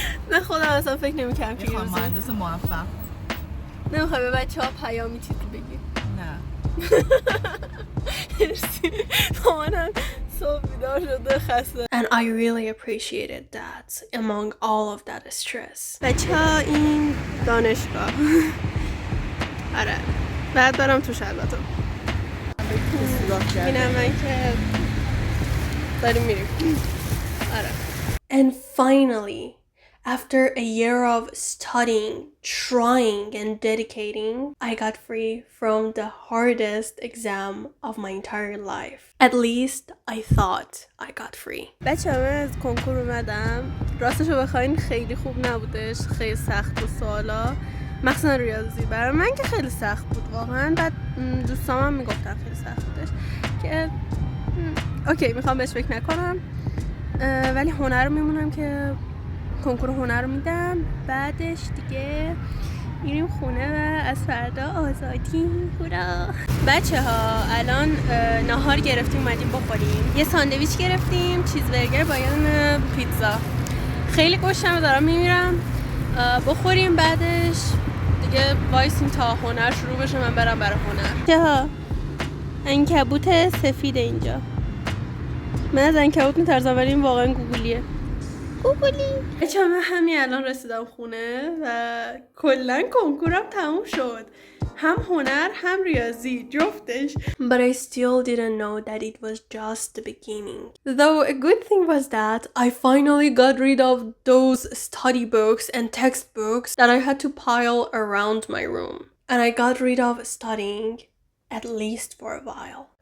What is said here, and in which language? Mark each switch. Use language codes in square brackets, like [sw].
[fa] نه خودم اصلا فکر نمی‌کردم که میخوام مهندس موفق. نمیخوای به بچه‌ها پیامی چیزی بگی؟ نه. مرسی. مامانم صبح بیدار شده خسته. [en] And I really appreciated that among all of that stress. [fa] بچه‌ها این دانشگاه. آره. بعد برم توش البته. اینم من که داریم میریم. آره. [en] And finally, after a year of studying, trying, and dedicating, I got free from the hardest exam of my entire life. At least I thought I got free. [fa] بچه همه از کنکور اومدم. راستشو بخواین خیلی خوب نبودش. خیلی سخت بود سوالا. مخصوصا ریاضی برای من که خیلی سخت بود واقعا. بعد دوستام هم میگفتن خیلی سخت بودش که اوکی میخوام بهش فکر نکنم. ولی هنر رو میمونم که کنکور هنر رو میدم. بعدش دیگه میریم خونه و از فردا آزادی. هورا. بچه ها الان ناهار گرفتیم اومدیم بخوریم. یه ساندویچ گرفتیم، چیزبرگر با یه پیتزا. خیلی گشنمه دارم میمیرم. بخوریم بعدش دیگه وایسیم تا هنر شروع بشه من برم برای هنر. بچه ها عنکبوت سفید اینجا. من از عنکبوت میترسم ولی این واقعا گوگلیه. بچه‌ها من همین الان رسیدم خونه و کلا کنکورم تموم شد. هم هنر هم ریاضی جفتش. [en] But I still didn't know that it was just the beginning. Though a good thing was that I finally got rid of those study books and textbooks that I had to pile around my room. And I got rid of studying, at least for a while.